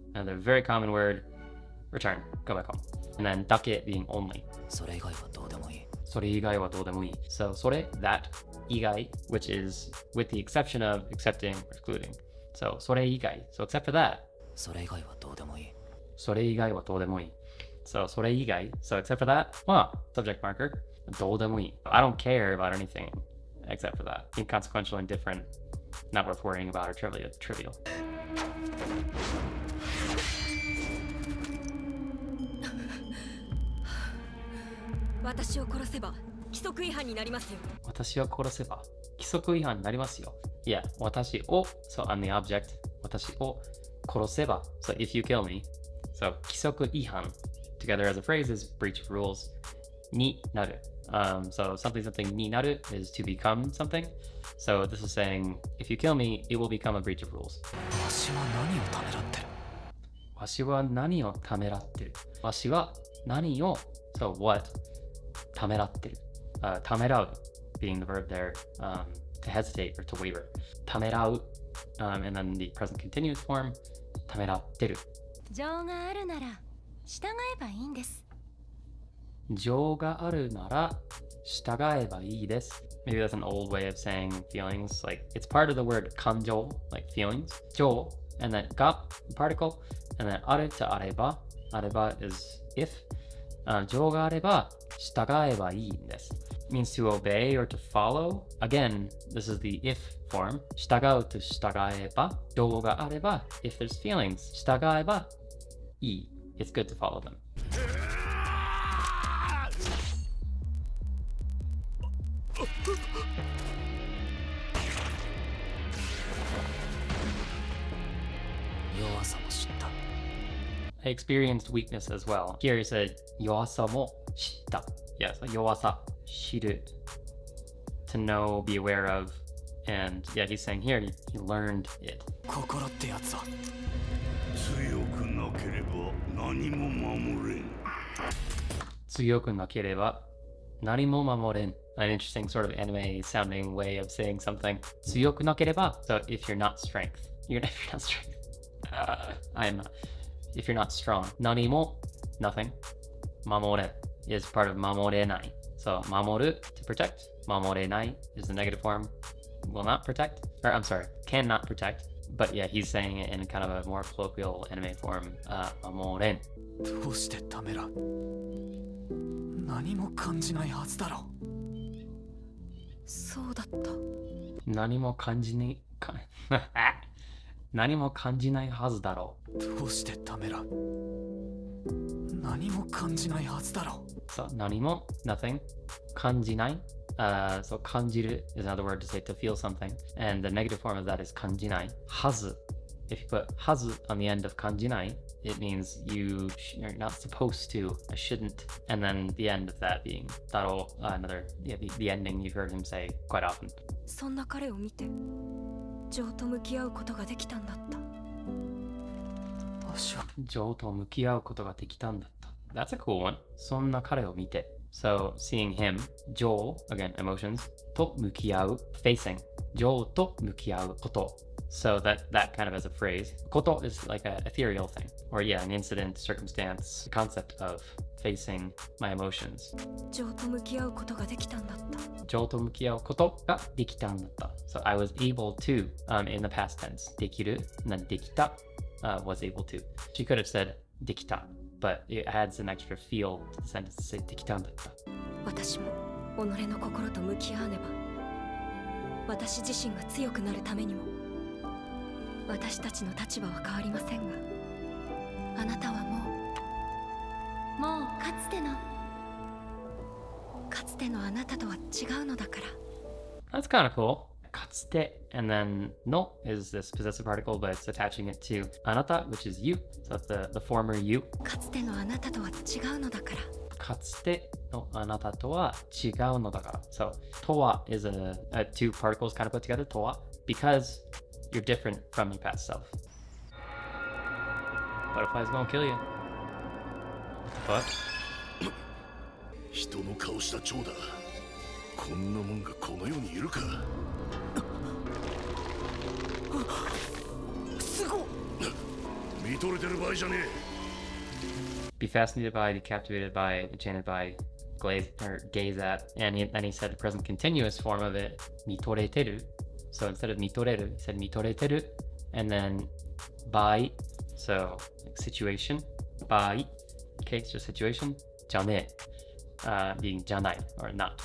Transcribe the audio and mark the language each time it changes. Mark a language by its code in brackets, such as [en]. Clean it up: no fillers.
[en] Another very common word, return, go back home. And then dake being only. [ja] それ以外はどうでもいい。それ以外はどうでもいい. [en] So それ, that, 以外, which is with the exception of accepting or excluding. So それ以外, so except for that. [ja] それ以外はどうでもいい。それ以外はどうでもいい. [en] So それ以外, so except for that, well, subject marker, どうでもいい. I don't care about anything except for that. Inconsequential, indifferent, not worth worrying about, or trivial. [ja] 私を殺せば規則違反になりますよ。私を殺せば規則違反になりますよ。 [en] Yeah, 私を so I'm the object. [ja] 私を殺せば [en] so if you kill me. So 規則違反 together as a phrase is breach of rules. [ja] になる. [en] So somethingになる is to become something. So this is saying if you kill me, it will become a breach of rules. [ja] わしは何をためらってる。わしは何をためらってる。わしは何を [en] so what [ja] ためらってる。 [en] ためらう being the verb there, to hesitate or to waver. ためらう, and then the present continuous form ためらってる。 [ja] 情があるなら従えばいいんです。情があるなら従えばいいです。 [en] Maybe that's an old way of saying feelings. Like it's part of the word 感情, like feelings. 情 and then が particle and then あるとあれば. あれば is if. [ja] 情があれば従えばいいんです。 [en] It means to obey or to follow. Again, this is the if form. [ja] 従うと従えば。情があれば [en] if there's feelings. [ja] 従えばいい. [en] It's good to follow them. [ja] 弱さも知った。 [en] I experienced weakness as well. Here he said [ja] 弱さも知った. [en] Yes, 弱さ知る to know, be aware of, and yeah, he's saying here he learned it. [ja] 心ってやつは強くなければ何も守れん。強くなければ何も守れん. [en] An interesting sort of anime sounding way of saying something. [ja] 強くなければ [en] so if you're not strength. If you're not strength. I'm not. If you're not strong. 何も nothing. 守れ is part of 守れない. So 守る to protect. 守れない is the negative form. Will not protect. Or I'm sorry, cannot protect. But yeah, he's saying it in kind of a more colloquial anime form. [ja] 守れん. どうしてためらう。何も感じないはずだろう。そうだった。何も感じないか何も感じないはずだろう。どうしてためらう。何も感じないはずだろう。 [en] So 何も nothing 感じない so 感じる is another word to say to feel something, and the negative form of that is 感じない はず. If you put はず on the end of 感じない it means you're not supposed to, I shouldn't, and then the end of that being だろう another the ending you've heard him say quite often. [ja] そんな彼を見てジョーと向き合うことができたんだった。私はジョーと向き合うことができたんだった。 [en] That's a cool one. そんな彼を見て So seeing him, ジョー again emotions と向き合う facing [ja] ジョーと向き合うこと [en] So that kind of as a phrase こと is like an ethereal thing, or yeah, an incident, circumstance, the concept of facing my emotions. [ja] ジョーと向き合うことができたんだった。ジョーと向き合うことができたんだった。 [en] So I was able to, in the past tense. できる and then できた, was able to. She could have said できた, but it adds an extra feel to the sentence to say [ja] できたんだった。私も己の心と向き合わねば。私自身が強くなるためにも。私たちの立場は変わりませんが、あなたはもうかつてのあなたとは違うのだから。 [en] That's kind of cool. かつて and then の is this possessive particle, but it's attaching it to あなた which is you. So that's the former you. [ja] かつてのあなたとは違うのだから。かつてのあなたとは違うのだから。 [en] So とは is a two particles kind of put together とは because you're different from your past self. Butterfly's gonna kill you. What? [ja] 人の顔した蝶だ。こんなもんがこの世にいるか。すごっ。見とれてる場合じゃねえ。 [en] Be fascinated by, be captivated by, enchanted by, gaze at, and then he said the present continuous form of it, 見とれてる. So instead of 見とれる, he said 見とれてる, and then by, so like situation, by, case or situation, じゃねえ, being じゃない or not.